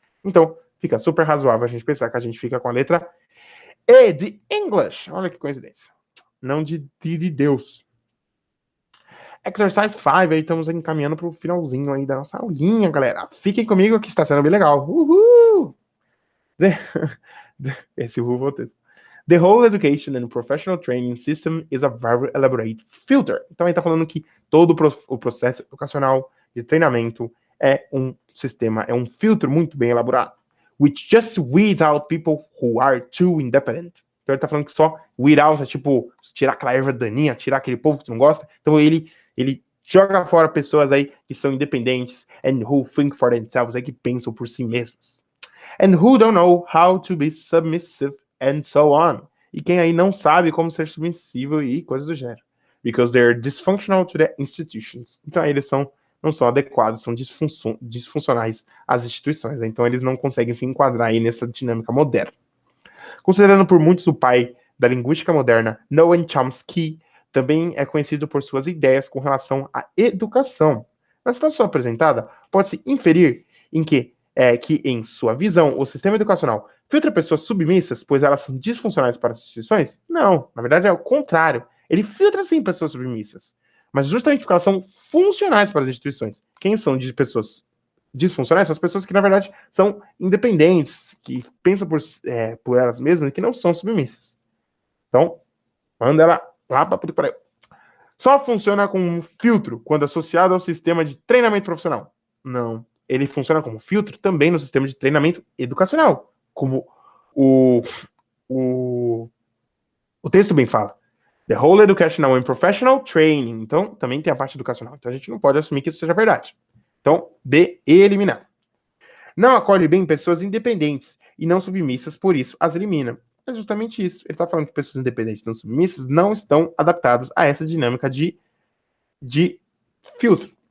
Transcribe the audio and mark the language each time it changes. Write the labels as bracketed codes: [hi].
[pt] Então, fica super razoável a gente pensar que a gente fica com a letra E de English. Olha que coincidência. Não de Deus. Exercise 5, aí estamos encaminhando para o finalzinho aí da nossa aulinha, galera. Fiquem comigo que está sendo bem legal. Uhul! Esse uhul vou ter. [en] The whole education and professional training system is a very elaborate filter. [pt] Então ele está falando que todo o processo educacional de treinamento é um sistema, é um filtro muito bem elaborado. [en] Which just weeds out people who are too independent. [pt] Então ele está falando que só weed out é tipo tirar aquela erva daninha, tirar aquele povo que tu não gosta. Então ele joga fora pessoas aí que são independentes [en] and who think for themselves, [pt] aí que pensam por si mesmos. [en] And who don't know how to be submissive and so on. [pt] E quem aí não sabe como ser submissivo e coisas do gênero. [en] Because they're dysfunctional to the institutions. [pt] Então aí eles não são adequados, são disfuncionais às instituições. Então eles não conseguem se enquadrar aí nessa dinâmica moderna. Considerando por muitos o pai da linguística moderna, Noam Chomsky também é conhecido por suas ideias com relação à educação. Na situação apresentada, pode-se inferir que em sua visão, o sistema educacional filtra pessoas submissas, pois elas são disfuncionais para as instituições? Não, na verdade é o contrário. Ele filtra sim pessoas submissas, mas justamente porque elas são funcionais para as instituições. Quem são de pessoas disfuncionais são as pessoas que, na verdade, são independentes, que pensam por elas mesmas e que não são submissas. Então, manda ela lá para tudo para eu. Só funciona como um filtro quando associado ao sistema de treinamento profissional? Não. Ele funciona como filtro também no sistema de treinamento educacional, como o texto bem fala. [en] The whole educational and professional training. [pt] Então, também tem a parte educacional. Então, a gente não pode assumir que isso seja verdade. Então, B, eliminar. Não acolhe bem pessoas independentes e não submissas, por isso as elimina. É justamente isso. Ele está falando que pessoas independentes e não submissas não estão adaptadas a essa dinâmica de filtro.